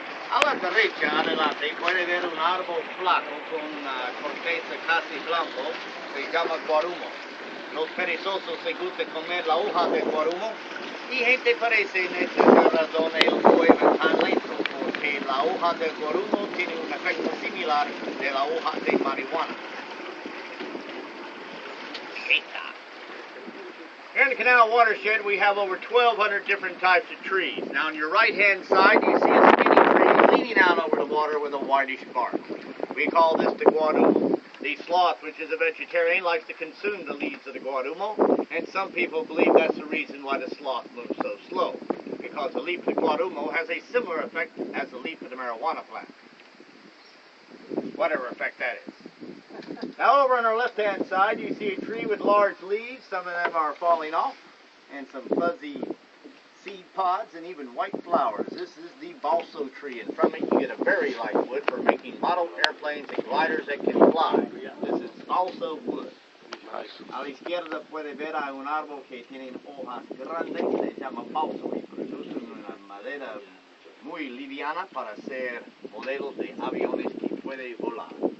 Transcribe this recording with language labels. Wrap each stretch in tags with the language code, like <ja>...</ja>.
<es>A la derecha, adelante, puede ver un árbol flaco con corteza casi blanco, se llama guarumo. Los perezosos se gusta comer la hoja de guarumo y gente parece en esta razón ellos mueven tan lento porque la hoja de guarumo tiene un efecto similar de la hoja de marihuana.</es> <en>Here in the canal watershed, we have over 1,200 different types of trees. Now, on your right-hand side, you see a skinny tree leaning out over the water with a whitish bark. We call this the guarumo. The sloth, which is a vegetarian, likes to consume the leaves of the guarumo, and some people believe that's the reason why the sloth moves so slow, because the leaf of the guarumo has a similar effect as the leaf of the marijuana plant. Whatever effect that is. Now over on our left-hand side, you see a tree with large leaves. Some of them are falling off, and some fuzzy seed pods, and even white flowers. This is the balso tree, and from it you get a very light wood for making model airplanes and gliders that can fly. This is balso wood.</en> <es>A la izquierda puede ver a un árbol que tiene hojas grandes, se llama balso, y produce una madera muy liviana para hacer modelos de aviones que pueden volar.</es>